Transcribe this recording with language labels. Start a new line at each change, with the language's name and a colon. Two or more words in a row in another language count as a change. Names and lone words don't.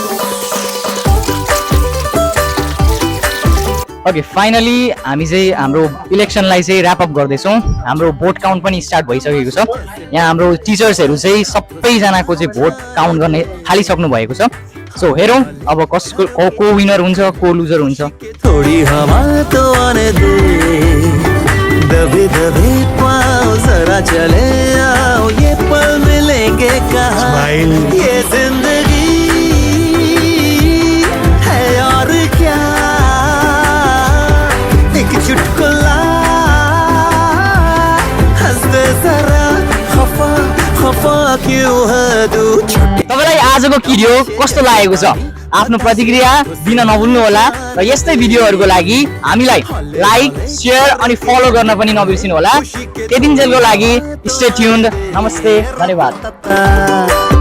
Nepali: ओके फाइनली हामी चाहिँ हाम्रो इलेक्सनलाई चाहिँ
English: wrap up
Nepali: गर्दैछौँ। हाम्रो
English: vote count
Nepali: पनि स्टार्ट भइसकेको छ। यहाँ हाम्रो टिचर्सहरू चाहिँ सबैजनाको चाहिँ
English: vote count
Nepali: गर्ने थालिसक्नु भएको छ। सो हेरौँ अब कसको को विनर हुन्छ को लुजर हुन्छ।
Hindi: थोड़ी हवा तो आने दे, दबे दबे पाँव जरा चले आओ, ये पल मिलेंगे कहाँ, ये जिंदगी है और क्या, एक चुटकुला हंस दे जरा, खफा खफा क्यों है तू।
Nepali: तपाईलाई आजको भिडियो कस्तो लागेको छ आफ्नो प्रतिक्रिया दिन नभुल्नु होला र यस्तै भिडियोहरुको लागि हामीलाई
English: like share
Nepali: अनि फलो गर्न पनि नबिर्सिनु होला। त्यतिन्जेलको लागि
English: stay tuned.
Nepali: नमस्ते, धन्यवाद।